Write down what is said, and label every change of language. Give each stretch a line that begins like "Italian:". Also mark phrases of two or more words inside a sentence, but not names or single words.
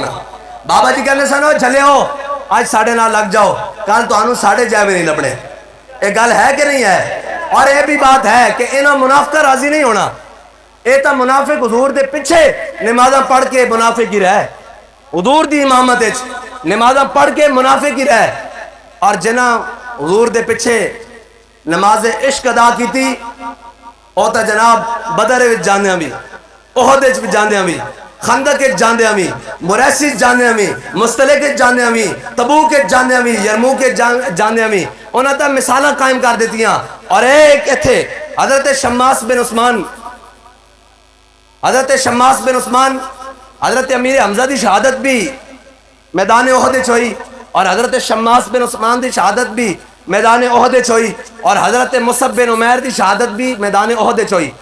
Punjabi: بابا جی کہنے سن چلے ہو آج 9:30 لگ جاؤ، کل تو آنو 9:30 بھی نہیں لبنے. ایک گل ہے کہ نہیں ہے؟ اور یہ بھی بات ہے کہ انہاں منافقہ راضی نہیں ہونا. اے تا منافق حضور دے پیچھے نمازاں پڑھ کے منافق ہی رہے، حضور دی امامت وچ نمازاں پڑھ کے منافق ہی رہے. اور جنہاں حضور دے پیچھے نماز عشق ادا کی تھی او تا جناب بدر وچ جاندیاں بھی، احد وچ جاندیاں بھی، خندق وچ جاندیاں بھی، مریسی وچ جاندیاں بھی، مستلق وچ جاندیاں بھی، تبوک وچ جاندیاں بھی، یرموک وچ جاندیاں بھی. انہاں تا مثالاں قائم کر دیتیاں. اور ایک ایتھے حضرت شماس بن عثمان، حضرت شماس بن عثمان، حضرت امیر حمزہ دی شہادت بھی میدان احد وچ ہوئی، اور حضرت شماس بن عثمان دی شہادت بھی میدان احد وچ ہوئی، اور حضرت مصعب بن عمیر دی شہادت بھی میدان احد وچ ہوئی.